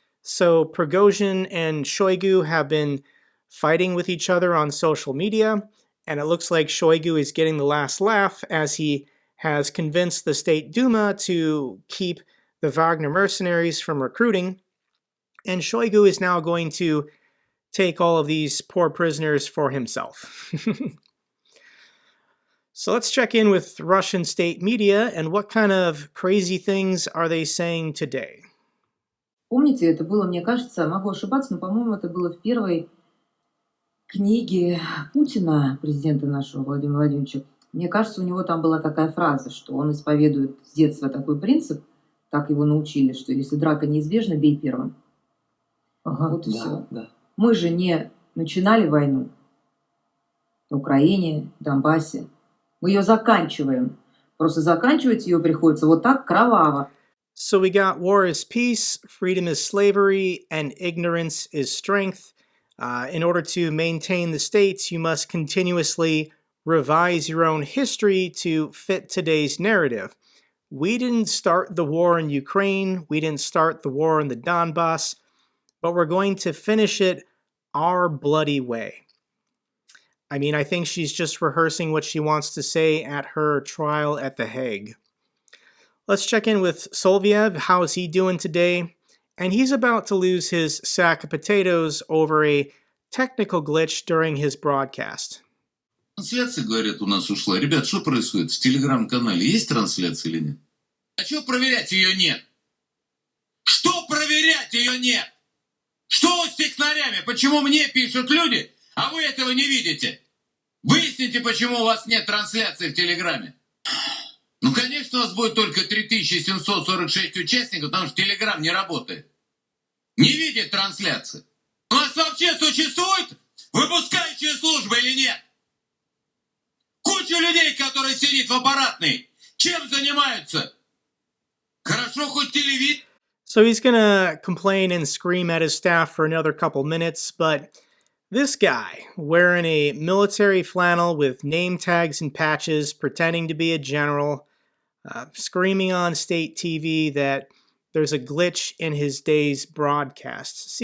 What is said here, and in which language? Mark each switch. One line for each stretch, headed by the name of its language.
English: So Prigozhin and Shoigu have been fighting with each other on social media, and it looks like Shoigu is getting the last laugh as he has convinced the State Duma to keep the Wagner mercenaries from recruiting, and Shoigu is now going to take all of these poor prisoners for himself. So let's check in with Russian state media and what kind of crazy things are they saying today.
Russian: Помните, это было, мне кажется, могу ошибаться, но, по-моему, это было в первой книге Путина, президента нашего Владимира Владимировича. Мне кажется, у него там была такая фраза, что он исповедует с детства такой принцип, так его научили, что если драка неизбежна, бей первым. Вот и все. Да. Мы же не начинали войну на Украине, в Донбассе. Мы ее заканчиваем. Просто заканчивать ее приходится вот так кроваво.
English: So we got war is peace, freedom is slavery, and ignorance is strength. In order to maintain the states, you must continuously revise your own history to fit today's narrative. We didn't start the war in Ukraine, we didn't start the war in the Donbas, but we're going to finish it our bloody way. I mean, I think she's just rehearsing what she wants to say at her trial at The Hague. Let's check in with Soloviev. How is he doing today? And he's about to lose his sack of potatoes over a technical glitch during his broadcast.
Russian: Трансляция, говорят, у нас ушла. Ребят, что происходит? В телеграм-канале есть трансляция или нет? А что проверять ее нет? Что проверять ее нет? Что с технарями? Почему мне пишут люди, а вы этого не видите? Выясните, почему у вас нет трансляции в Телеграме. Ну, конечно, у вас будет только 3746 участников, потому что Телеграм не работает. Не видит трансляции. У нас вообще существует выпускающая служба или нет? Куча людей, которые сидят в аппаратной. Чем занимаются? Хорошо, хоть телевизор.
English: So he's gonna complain and scream at his staff for another couple minutes, but this guy, wearing a military flannel with name tags and patches, pretending to be a general, screaming on state TV that there's a glitch in his day's broadcast.